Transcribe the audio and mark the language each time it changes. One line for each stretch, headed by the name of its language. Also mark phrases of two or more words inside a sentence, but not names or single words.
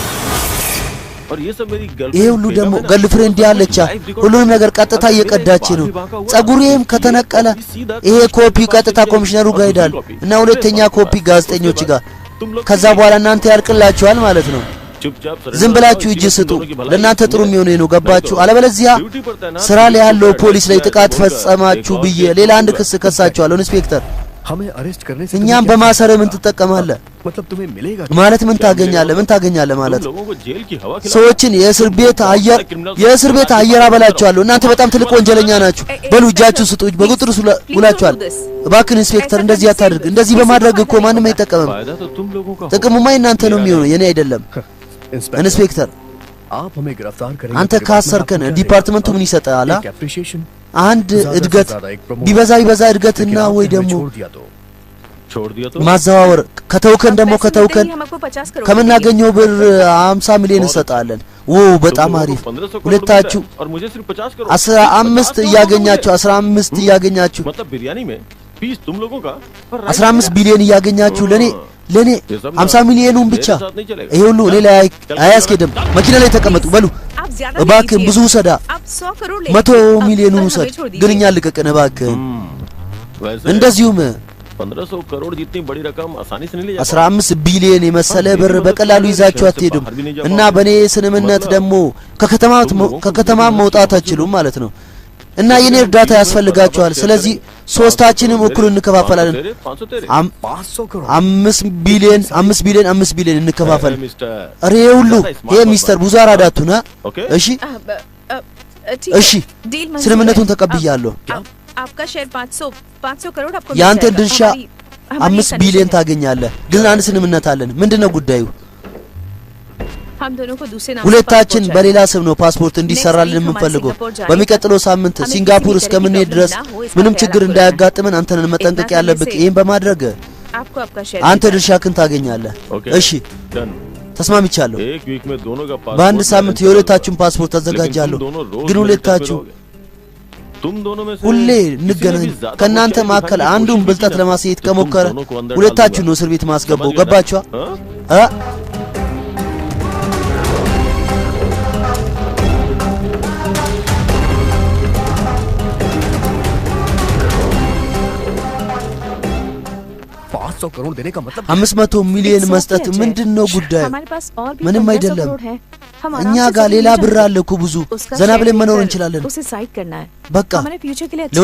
Amharic: ይሄ ሁሉ ደግሞ ገርልፍሬንድ ያለቻ ሁሉንም ነገር ቀጥታ እየቀዳች ነው ጸጉሬም ከተነቀለ ይሄ ኮፒ ቀጥታ ኮሚሽነሩ ጋር ይሄዳል እና ሁለተኛ ኮፒ ጋዜጠኞች ጋር ከዛ በኋላ እናንተ ያልቅላችኋል ማለት ነው ዝም ብላችሁ እጅ ስጡ ለእናንተ ጥሩ የሚሆነው ነው ገባችሁ አለበለዚያ ስራ ላይ ያለው ፖሊስ ላይ ጥቃት ፈጸማችሁ ብዬ ሌላ አንድ ክስ ከሳችኋለሁ ኢንስፔክተር
Hindi: हमें अरेस्ट करने से
Amharic: እኛም በማሰር ምን ትጠቀማለህ
Hindi: मतलब तुम्हें मिलेगा
Amharic: ማለት ምን ታገኛለህ ማለት ሰዎችን የእስር ቤት አየር አበላችኋለሁ እናንተ በጣም ትልቅ ወንጀለኛ ናችሁ በሉ እጃችሁ ስጡ በቁጥር ውላችኋል እባክህ ኢንስፔክተር እንደዚህ አታድርግ እንደዚህ በማድረግ እኮ ማንም አይጠቀምም ጥቅሙማ እናንተ ነው የሚሆነው የኔ አይደለም ኢንስፔክተር
Hindi: आप हमें गिरफ्तार करेंगे
Amharic: አንተ ካሰርከን ዲፓርትመንቱ ምን ይሰጣል አንድ እድገት ቢበዛ እድገትና ወይ ደግሞ ማዛወር ከተውከን ከምናገኘው ብር 50 ሚሊዮን እንሰጣለን በጣም አሪፍ ሁለታችሁ 15 እያገኛችሁ 15 ቢሊዮን እያገኛችሁ ለኔ 50 ሚሊዮኑን ብቻ ይሄ ሁሉ እኔ ላይ አያስኬድም መኪና ላይ ተቀመጡ በሉ
Hindi: ज्यादा
Amharic: እባክህ
Hindi: लीजिए।
Amharic: ብዙ ውሰዳ
Hindi: आप 100 करोड़ ले 100 लीजिए।
Amharic: ሚሊዮን
Hindi: अब
Amharic: ውሰድ
Hindi: हमें छोड़ दीजिए।
Amharic: ግን እኛ ልቀቅን እባክህ
Hindi: वैसे
Amharic: እንደዚሁም
Hindi: 1500 करोड़ जितनी बड़ी रकम आसानी से नहीं ले
Amharic: 15 ቢሊዮን የመሰለ ብር በቀላሉ ይዛችሁ አትሄዱም እና በኔ ስንምነት ደግሞ ከከተማ መውጣት አትችሉም ማለት ነው እና የኔ እርዳታ ያስፈልጋችኋል ስለዚህ ሶስታችንም እኩል እንከፋፈላለን
Hindi: 500 करोड़
Amharic: 5 ቢሊዮን እንከፋፈል አሬ ሁሉ ይሄ ሚስተር ብዙ አራዳቱ ና እሺ
Hindi: ठीक
Amharic: እሺ
Hindi: है, डील मंजूर
Amharic: ስልምነቱን
Hindi: है।
Amharic: ተቀብያለሁ
Hindi: आपका शेयर 500 करोड़ आपको मिल
Amharic: ያንተ
Hindi: जाएगा।
Amharic: ድርሻ
Hindi: हमारी
Amharic: 5 ቢሊዮን ታገኛለህ ግን አንድ ስልምነት አለን ምንድነው ጉዳዩ
Hindi: हम दोनों को दूसरे नाम से
Amharic: ሁለታችን
Hindi: पासपोर्ट
Amharic: በሌላ ስም ነው ፓስፖርት እንዲሰራልን የምንፈልገው በሚቀጥለው ሳምንት ሲንጋፖር እስከምንሄድ ድረስ ምንም ችግር እንዳያጋጥመን አንተን መጠንቀቅ ያለብህ ይሄን በማድረግ
Hindi: आपको आपका शेयर
Amharic: አንተ ድርሻህን ታገኛለህ እሺ
Hindi: डन
Amharic: ተስማምቻለሁ
Hindi: एक वीक में दोनों का
Amharic: በአንድ
Hindi: पासपोर्ट
Amharic: ሳምንት የሁለታችሁን ፓስፖርት አዘጋጃለሁ ግን ሁለታችሁ
Hindi: तुम दोनों में से
Amharic: ሁሌ
Hindi: किसी ने
Amharic: እንገናኝ
Hindi: भी ज्यादा
Amharic: ከናንተ
Hindi: होशियारी
Amharic: መካከል
Hindi: दिखाने की
Amharic: አንዱን
Hindi: कोशिश
Amharic: ብልጠት
Hindi: की ना,
Amharic: ለማሳየት
Hindi: तो तुम
Amharic: ከሞከረ
Hindi: दोनों को अंदर डाल
Amharic: ሁለታችሁ
Hindi: दूंगा।
Amharic: ነው እስር ቤት ማስገባው
Hindi: समझ गए ना?
Amharic: ገባችሁ
Hindi: हाँ? $500 करोड़ देने का मतलब
Amharic: 500 ሚሊዮን መስጠት ምንድነው ጉዳዩ
Hindi: हमारे पास और भी
Amharic: ምንም 1500 አይደለም
Hindi: करोड़ है हम
Amharic: እኛ
Hindi: आराम से
Amharic: ጋር
Hindi: सब
Amharic: ሌላ
Hindi: मिल
Amharic: ብር
Hindi: जाएंगे।
Amharic: አለ እኮ ብዙ
Hindi: उसका
Amharic: ዘና
Hindi: शेयर
Amharic: ብለን መኖር
Hindi: लेकर
Amharic: እንችላለን
Hindi: उसे साइड करना है
Amharic: በቃ
Hindi: हमारे फ्यूचर के लिए अच्छा